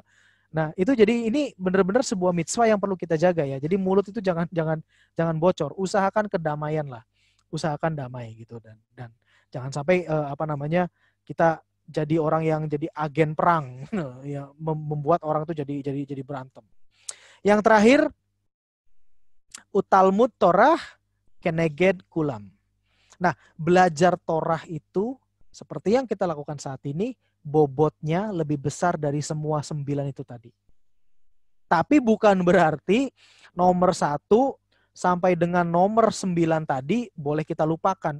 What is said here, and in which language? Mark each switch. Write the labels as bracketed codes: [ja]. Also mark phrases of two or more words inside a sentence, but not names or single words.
[id] Nah itu jadi ini benar-benar sebuah mitzvah yang perlu kita jaga ya. Jadi mulut itu jangan bocor, usahakan kedamaian lah, usahakan damai gitu dan jangan sampai apa namanya kita jadi orang yang jadi agen perang, ya membuat orang itu jadi berantem. Yang terakhir, [he] utalmud Torah keneged kulam. [id] Nah, belajar Torah itu seperti yang kita lakukan saat ini, bobotnya lebih besar dari semua 9 itu tadi. Tapi bukan berarti nomor 1 sampai dengan nomor 9 tadi boleh kita lupakan.